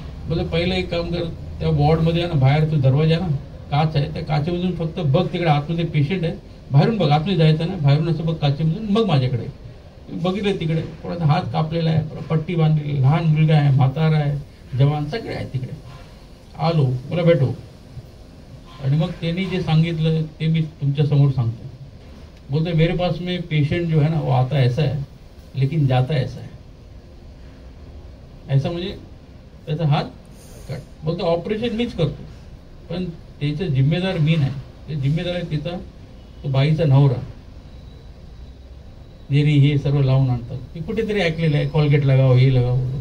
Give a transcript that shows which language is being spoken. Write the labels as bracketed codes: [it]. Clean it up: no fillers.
[mr] बोला पहिलं एक काम कर, त्या वॉर्डमध्ये आहे ना, बाहेर तो दरवाजा ना काच आहे, त्या काचेमधून फक्त बघ, तिकडे आतमध्ये पेशंट आहे, बाहेरून बघ, आतमध्ये जायचं ना, बाहेरून असं बघ काचेमधून, मग माझ्याकडे. बघितलं तिकडे कोणाचा हात कापलेला आहे, पट्टी बांधलेली, लहान मुलगा आहे, म्हातारा आहे, जवान सगळे आहेत तिकडे. आलो, मला भेटो. आणि मग त्यांनी जे सांगितलं ते मी तुमच्या समोर सांगतो. [hi] बोलते मेरे पास में पेशेंट जो है ना वो आता ऐसा है लेकिन जाता ऐसा है. [mr] ऐसा म्हणजे त्याचा हात कट. बोलतो ऑपरेशन मीच करतो, पण त्याचा जिम्मेदार मी नाही, ते जिम्मेदार आहे तिचा तो बाईचा नवरा. नेरी हे सर्व लावून आणतात. ते कुठेतरी ऐकलेलं आहे, कॉलगेट लगाव, हे लगाव.